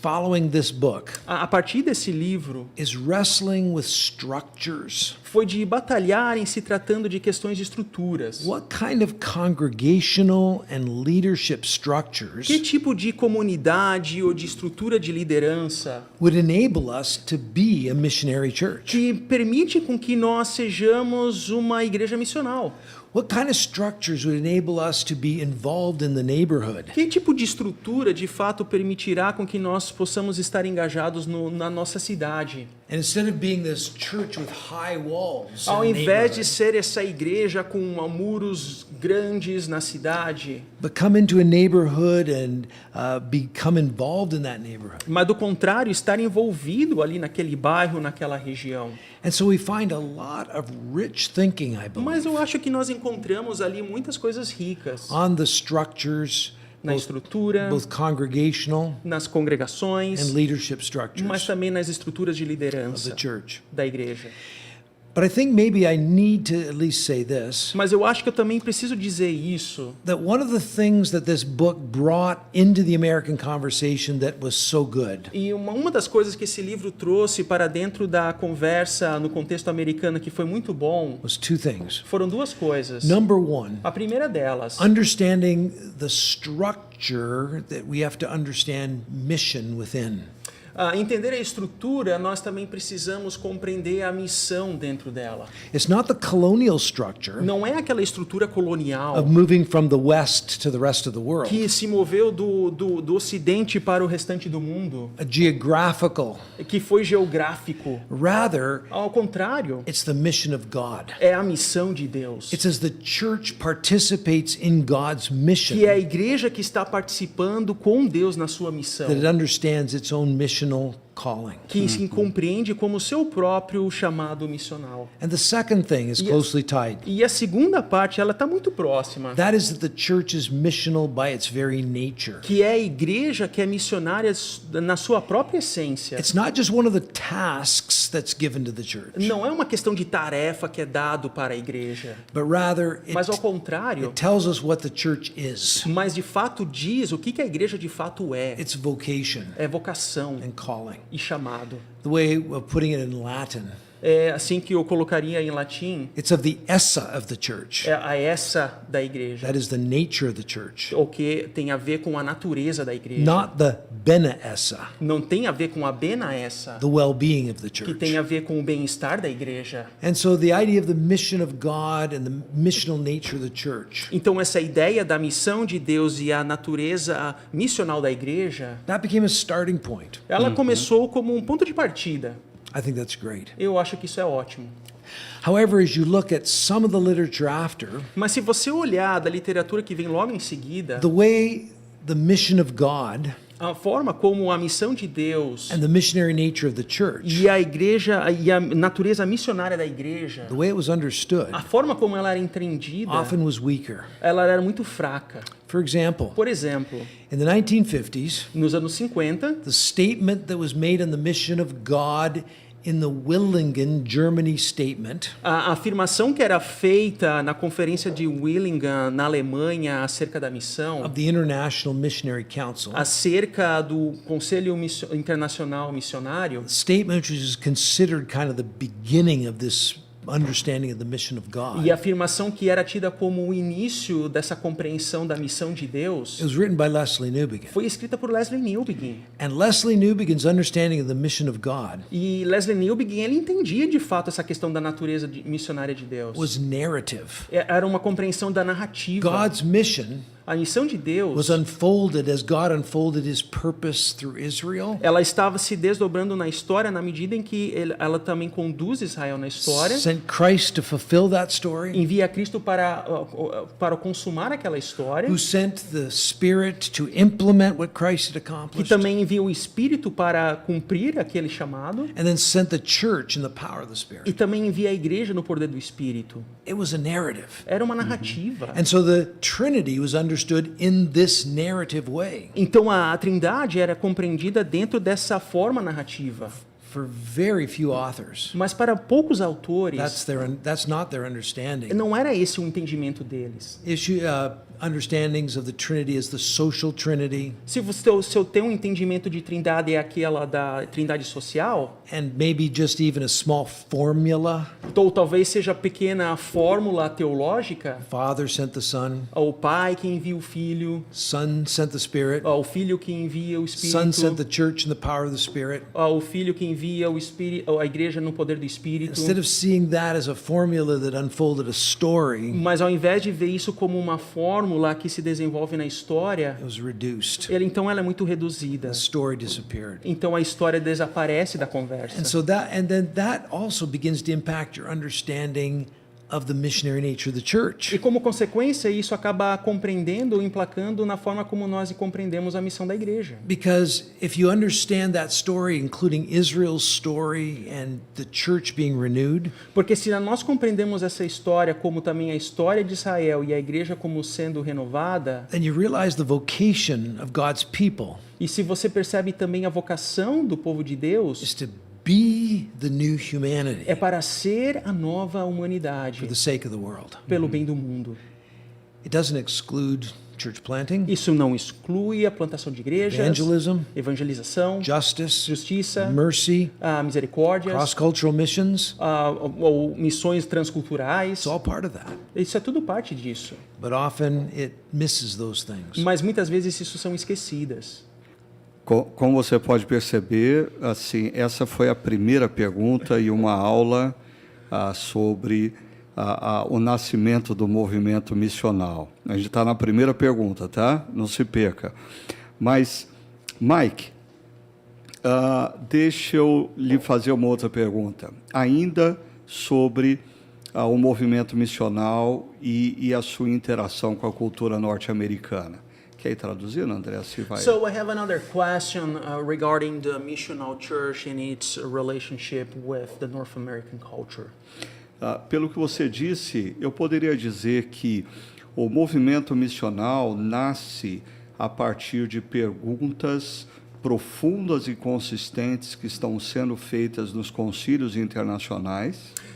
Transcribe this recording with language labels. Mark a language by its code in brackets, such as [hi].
[en] following this book [pt] a partir desse livro [en] is wrestling with structures. [pt] foi de batalhar em se tratando de questões de estruturas. [en] What kind of congregational and leadership [pt] Que [en] structures [pt] tipo de comunidade ou de estrutura de liderança [en] would enable us to be a missionary church? [pt] que permite com que nós sejamos uma igreja missional? [en] What kind of structures would enable us to be involved in the neighborhood? [pt] Que tipo de estrutura de fato permitirá com que nós possamos estar engajados na nossa cidade. [en] And instead of being this church with high walls, [pt] Ao [en] in the [pt] invés de [en] neighborhood, [pt] ser essa igreja com muros grandes na cidade, [en] but come into a neighborhood and become involved in that neighborhood. [pt] mas do contrário, estar envolvido ali naquele bairro, naquela região. [en] And so we find a lot of rich thinking, I [pt] Mas [en] believe, [pt] eu acho que nós encontramos ali muitas coisas ricas [en] on the structures, [pt] na estrutura, [en] both congregational [pt] nas congregações, [en] and leadership [pt] mas [en] structures [pt] também nas estruturas de [en] of [pt] liderança [en] the church. [pt] da igreja. [en] But I think maybe I need to at least say this, [pt] Mas eu acho que eu também preciso dizer isso, [en] that one of the things that this book brought into the American conversation that was so good [pt] e uma das coisas que esse livro trouxe para dentro da conversa no contexto americano que foi muito bom, [en] was two things. [pt] foram duas coisas. [en] Number one, [pt] A primeira delas, [en] understanding the structure that we have to understand mission within. [pt] entender a estrutura, nós também precisamos compreender a missão dentro dela. [en] It's not the colonial structure [pt] Não é aquela estrutura colonial [en] of moving from the West to the rest of the world, [pt] que se moveu do Ocidente para o restante do mundo, [en] a geographical. [pt] que foi geográfico. [en] Rather, [pt] Ao contrário, [en] it's the mission of God. [pt] é a missão de Deus. [en] It's as the church participates in God's mission [pt] Que é a igreja que está participando com Deus na sua missão, [en] that it understands its own missional calling. [pt] que se compreende como seu próprio chamado missional. [en] And the second thing is Yes. closely tied. [pt] E a segunda parte, ela está muito próxima, [en] That is that the church is missional by its very nature. [pt] que é a igreja que é missionária na sua própria essência. [en] It's not just one of the tasks that's given to the church, [pt] Não é uma questão de tarefa que é dado para a igreja, [en] but rather [pt] mas ao [en] it [pt] contrário, [en] tells us what the church is, [pt] mas de fato diz o que a igreja de fato é. [en] its vocation [pt] É vocação [en] and calling. [pt] e chamado. [en] The way of putting it in Latin, [pt] É assim que eu colocaria em latim, [en] it's of the essa of the church. [pt] é a essa da igreja, [en] That is the nature of the church, [pt] o que tem a ver com a natureza da igreja. [en] not the bene essa, [pt] Não tem a ver com a bena essa, [en] the well-being of the [pt] que [en] church. [pt] tem a ver com o bem-estar da igreja. [en] And so the idea of the mission of God and the missional nature of the church, [pt] Então essa ideia da missão de Deus e a natureza missional da igreja, [en] that became a starting point. [pt] ela começou como um ponto de partida. [en] I think that's great. [pt] Eu acho que isso é ótimo. [en] However, as you look at some of the literature after, [pt] Mas se você olhar da literatura que vem logo em seguida, [en] the way the mission of God [pt] a forma como a missão de Deus [en] and the missionary nature of the church, [pt] e a igreja e a natureza missionária da igreja, [en] the way it was understood, [pt] a forma como ela era entendida, [en] often was weaker. [pt] ela era muito fraca. [en] For example, [pt] Por exemplo, [en] in the 1950s, [pt] nos anos 50, [en] the statement that was made on the mission of God in the Willingen, Germany statement [pt] a afirmação que era feita na conferência de Willingen, na Alemanha, acerca da missão, [en] of the International Missionary Council, [pt] acerca do Conselho Internacional Missionário, [en] statement which is considered kind of the beginning of this understanding of the mission of God. [pt] e a afirmação que era tida como o início dessa compreensão da missão de Deus, [en] It was written by Leslie Newbigin. [pt] foi escrita por Leslie Newbigin. [en] And Leslie Newbigin's understanding of the mission of God [pt] E Leslie Newbigin, ele entendia de fato essa questão da natureza missionária de Deus. [en] was narrative. [pt] Era uma compreensão da narrativa. [en] God's mission [pt] A missão de Deus, [en] was unfolded as God unfolded his purpose through Israel, [pt] ela estava se desdobrando na história na medida em que ela também conduz Israel na história, [en] sent Christ to fulfill that story, [pt] envia Cristo para consumar aquela história, [en] who sent the Spirit to implement what Christ had [pt] que [en] accomplished, [pt] também envia o Espírito para cumprir aquele chamado, [en] and then sent the church in the power of the [pt] e [en] Spirit. [pt] também envia a igreja no poder do Espírito. [en] It was a narrative. [pt] Era uma narrativa. [en] And so the Trinity was understood in this narrative way. [pt] Então a Trindade era compreendida dentro dessa forma narrativa. [en] For very few authors, [pt] Mas para poucos autores, [en] that's not their understanding. [pt] não era esse o entendimento deles. [en] Understandings of the Trinity as the social Trinity, [pt] Se eu tenho um entendimento de Trindade é aquela da Trindade social, [en] and maybe just even a small formula. [pt] ou talvez seja a pequena fórmula teológica, [en] Father sent the Son, [pt] o Pai que envia o Filho, [en] Son sent the Spirit, [pt] o Filho que envia o [en] Son sent [pt] Espírito, [en] the church in the power of the Spirit. [pt] o Filho que envia via a igreja no poder do Espírito. [en] Instead of seeing that as a formula that unfolded a story, [pt] Mas ao invés de ver isso como uma fórmula que se desenvolve na história, [en] it was reduced. [pt] então ela é muito reduzida. [en] The story disappeared. [pt] Então a história desaparece da conversa. [en] And then that also begins to impact your understanding of the missionary nature of the church. [pt] E como consequência, isso acaba compreendendo ou emplacando na forma como nós compreendemos a missão da igreja. [en] Because if you understand that story, including Israel's story and the church being renewed, [pt] Porque se nós compreendemos essa história como também a história de Israel e a igreja como sendo renovada, [en] then you realize the vocation of God's people [pt] e se você percebe também a vocação do povo de Deus, [en] is to be the new humanity [pt] é para ser a nova [en] for [pt] humanidade, [en] the sake of the world. [pt] pelo bem do mundo. [en] It doesn't exclude church planting, [pt] Isso não exclui a plantação de igrejas, [en] evangelism, [pt] evangelização, [en] justice, [pt] justiça, [en] mercy, [pt] misericórdias, [en] cross-cultural missions. [pt] ou missões transculturais. [en] It's all part of that. [pt] Isso é tudo parte disso. [en] But often it misses those things. [pt] Mas muitas vezes isso são esquecidas. Como você pode perceber, assim, essa foi a primeira pergunta e uma aula sobre o nascimento do movimento missional. A gente está na primeira pergunta, tá? Não se perca. Mas, Mike, deixa eu lhe fazer uma outra pergunta. Ainda sobre o movimento missional e a sua interação com a cultura norte-americana. Quer ir traduzindo, André? Se vai. [en] So I have another question regarding the missional church and its relationship with the North American culture. [pt] Pelo que você disse, eu poderia dizer que o movimento missional nasce a partir de perguntas profundas e consistentes que estão sendo feitas nos concílios internacionais.